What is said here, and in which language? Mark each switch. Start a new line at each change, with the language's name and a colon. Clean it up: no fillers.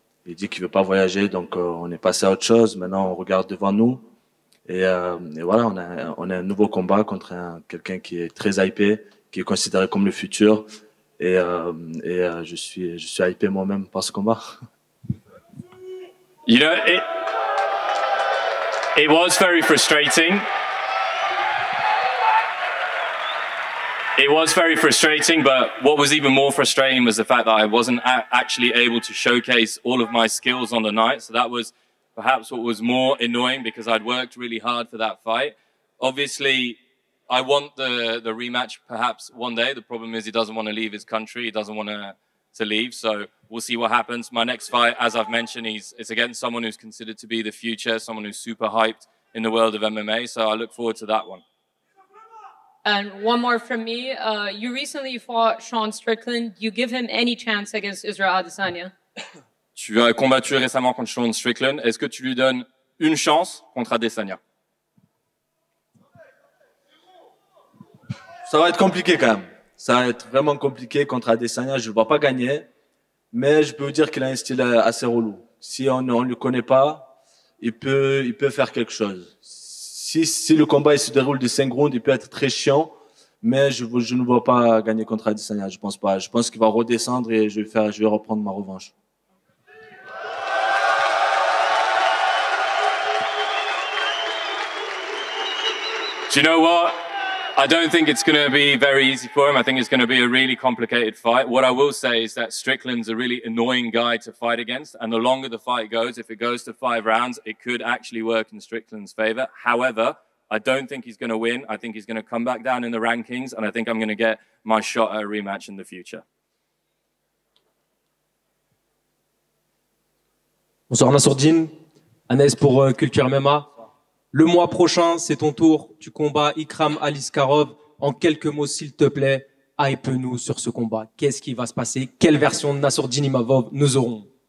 French: Il dit qu'il veut pas voyager, donc on est passé à autre chose. Maintenant, on regarde devant nous. Et voilà, on a un nouveau combat contre quelqu'un qui est très hypé, qui est considéré comme le futur. Et je suis hypé moi-même par ce combat.
English: You know, it was very frustrating. It was very frustrating, but what was even more frustrating was the fact that I wasn't actually able to showcase all of my skills on the night. So that was perhaps what was more annoying, because I'd worked really hard for that fight. Obviously, I want the rematch perhaps one day. The problem is he doesn't want to leave his country. He doesn't want to leave. So we'll see what happens. My next fight, as I've mentioned, it's against someone who's considered to be the future, someone who's super hyped in the world of MMA. So I look forward to that one. And one more from me. You recently fought Sean Strickland. Do you give him any chance against Israel Adesanya?
French: Tu as combattu récemment contre Sean Strickland. Est-ce que tu lui donnes une chance contre Adesanya? Ça va être compliqué quand même. Ça va être vraiment compliqué contre Adesanya. Je ne le vois pas gagner. Mais je peux vous dire qu'il a un style assez relou. Si on ne le connaît pas, il peut faire quelque chose. Si le combat il se déroule de 5 rounds, il peut être très chiant. Mais je ne vois pas gagner contre Adesanya. Je pense pas. Je pense qu'il va redescendre et je vais reprendre ma revanche.
English: Do you know what? I don't think it's going to be very easy for him. I think it's going to be a really complicated fight. What I will say is that Strickland's a really annoying guy to fight against. And the longer the fight goes, if it goes to 5 rounds, it could actually work in Strickland's favor. However, I don't think he's going to win. I think he's going to come back down in the rankings. And I think I'm going to get my shot at a rematch in the future.
French: Bonsoir Nassourdine, Anes pour Culture MMA. Le mois prochain, c'est ton tour. Tu combats Ikram Aliskerov. En quelques mots, s'il te plaît, hype-nous sur ce combat. Qu'est-ce qui va se passer? Quelle version de Nassourdine Imavov nous aurons?